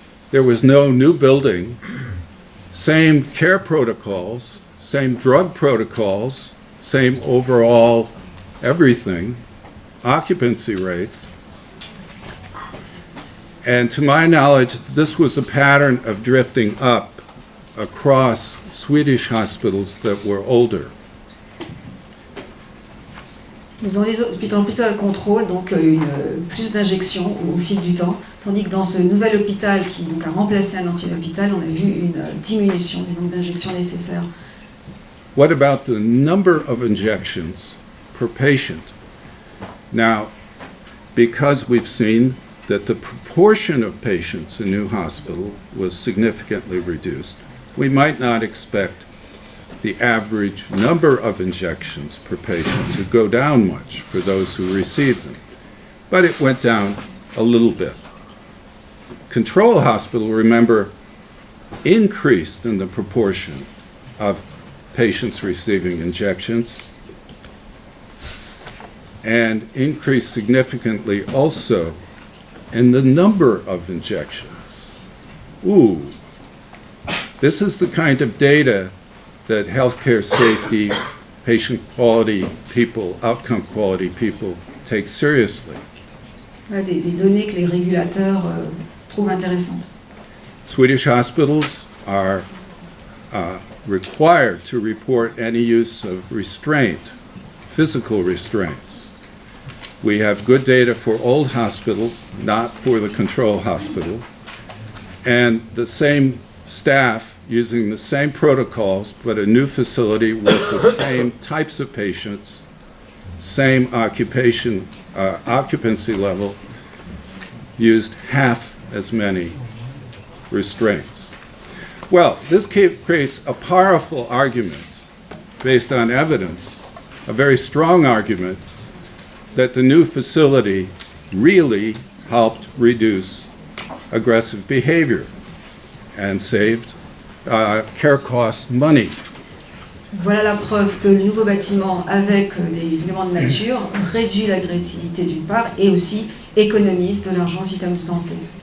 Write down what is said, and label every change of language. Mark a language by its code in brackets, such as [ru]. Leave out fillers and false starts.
[en] There was no new building, same care protocols, same drug protocols, same overall everything, occupancy rates. And to my knowledge, this was a pattern of drifting up across Swedish hospitals that were older. [fr] Dans les hôpitaux à contrôle, donc plus d'injections au fil du temps, tandis que dans ce nouvel hôpital qui donc, a remplacé un ancien hôpital, on a vu une diminution du nombre d'injections nécessaires. [en] What about the number of injections per patient? Now, because we've seen that the proportion of patients in new hospital was significantly reduced, we might not expect the average number of injections per patient to go down much for those who received them. But it went down a little bit. Control hospital, remember, increased in the proportion of patients receiving injections and increased significantly also in the number of injections. Ooh, this is the kind of data that healthcare safety, patient quality people, outcome quality people take seriously. [fr] Voilà, des données que les régulateurs trouvent intéressantes. [en] Swedish hospitals are required to report any use of restraint, physical restraints. We have good data for old hospital, not for the control hospital, and the same staff using the same protocols, but a new facility with the same types of patients, same occupancy level, used half as many restraints. Well, this creates a powerful argument based on evidence, a very strong argument that the new facility really helped reduce aggressive behavior and saved care costs money. [fr] Voilà la preuve que le nouveau bâtiment, avec des éléments de nature, réduit l'agressivité d'une part et aussi économise de l'argent au système de santé.